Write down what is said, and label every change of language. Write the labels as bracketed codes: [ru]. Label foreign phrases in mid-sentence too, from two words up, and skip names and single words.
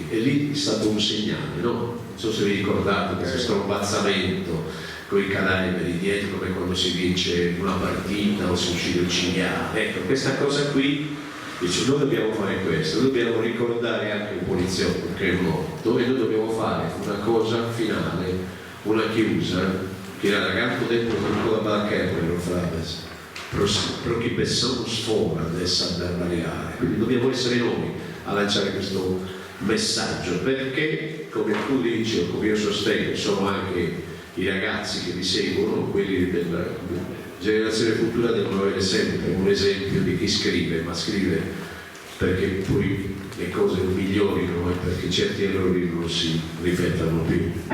[it] E lì è stato un segnale, no? Non so se vi ricordate questo strombazzamento con i cadaveri dietro, come quando si vince una partita o si uccide il cinghiale. Ecco, questa cosa qui dice: noi dobbiamo fare questo, dobbiamo ricordare anche un poliziotto che è morto, e noi dobbiamo fare una cosa finale, una chiusa, che era ragazzo dentro con la barca e poi lo frase [sc] pro chi pensamos fora dessa barbariare. [it] Quindi dobbiamo essere noi a lanciare questo messaggio, perché come tu dici, o come io sostengo, sono anche i ragazzi che vi seguono, quelli della generazione futura, devono avere sempre un esempio di chi scrive, ma scrive perché poi le cose migliorino e perché certi errori non si ripetano più.